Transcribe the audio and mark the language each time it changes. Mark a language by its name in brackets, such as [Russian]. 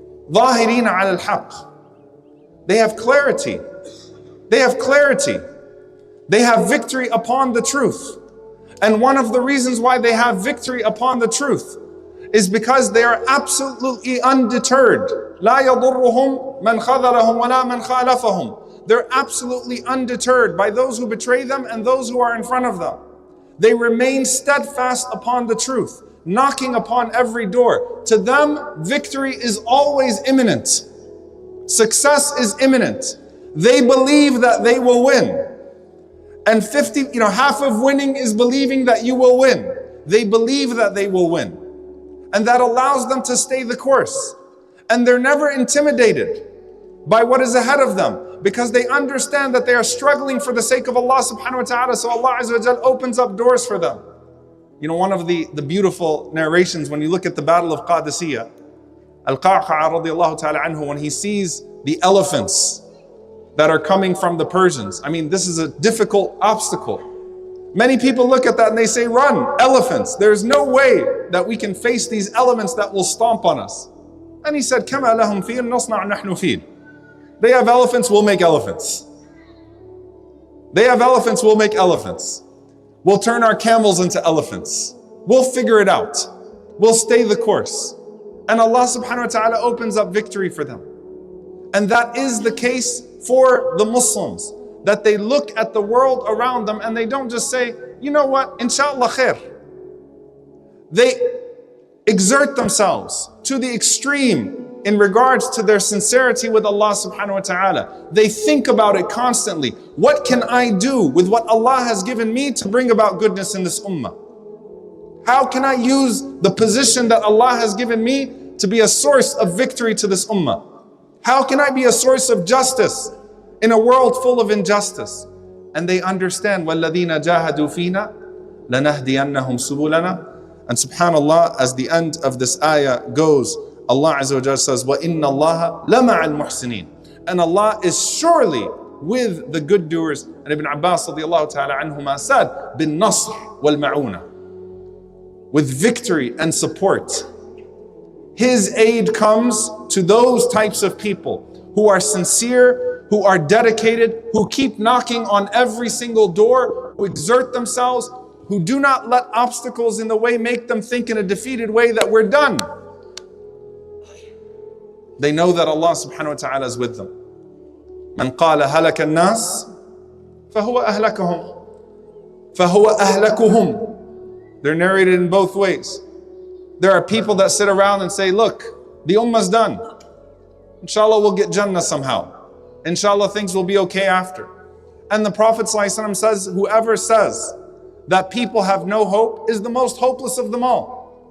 [Arabic] ظاهرين على الحق. [English] They have clarity. They have clarity. They have victory upon the truth. And one of the reasons why they have victory upon the truth is because they are absolutely undeterred. [Arabic] لا يضرهم من خذلهم ولا من خالفهم. [English] They're absolutely undeterred by those who betray them and those who are in front of them. They remain steadfast upon the truth, knocking upon every door. To them, victory is always imminent. Success is imminent. They believe that they will win. And half of winning is believing that you will win. They believe that they will win. And that allows them to stay the course. And they're never intimidated by what is ahead of them, because they understand that they are struggling for the sake of Allah subhanahu wa ta'ala. So Allah azza wa jal opens up doors for them. One of the beautiful narrations when you look at the Battle of Qadisiyah, Al-Qa'qa' radiallahu ta'ala anhu, when he sees the elephants that are coming from the Persians, I mean, this is a difficult obstacle. Many people look at that and they say, run, elephants. There's no way that we can face these elements that will stomp on us. And he said, [Arabic] كَمَا لَهُمْ فِيلٌ نَصْنَعْ نَحْنُ فِيلٌ. [English] They have elephants, we'll make elephants. They have elephants, we'll make elephants. We'll turn our camels into elephants. We'll figure it out. We'll stay the course. And Allah subhanahu wa ta'ala opens up victory for them. And that is the case for the Muslims. That they look at the world around them and they don't just say, you know what, inshallah khair. They exert themselves to the extreme in regards to their sincerity with Allah subhanahu wa ta'ala. They think about it constantly. What can I do with what Allah has given me to bring about goodness in this ummah? How can I use the position that Allah has given me to be a source of victory to this ummah? How can I be a source of justice in a world full of injustice? And they understand, [Arabic] وَالَّذِينَ جَاهَدُوا فِينَا لَنَهْدِيَنَّهُمْ سُبُلَنَا. [English] And subhanAllah, as the end of this ayah goes, Allah Azza wa Jalla says, [Arabic] وَإِنَّ اللَّهَ لَمَعَ الْمُحْسِنِينَ. [English] And Allah is surely with the good doers. And Ibn Abbas radiallahu ta'ala anhuma said, [Arabic] بِالنَّصْرِ وَالْمَعُونَ. [English] With victory and support. His aid comes to those types of people who are sincere, who are dedicated, who keep knocking on every single door, who exert themselves, who do not let obstacles in the way make them think in a defeated way that we're done. They know that Allah subhanahu wa ta'ala is with them. [Arabic] من قال هلك الناس فهو أهلكهم فهو أهلكهم. [English] They're narrated in both ways. There are people that sit around and say, look, the ummah's done. Inshallah we'll get Jannah somehow. Inshallah things will be okay after. And the Prophet ﷺ says, whoever says that people have no hope is the most hopeless of them all.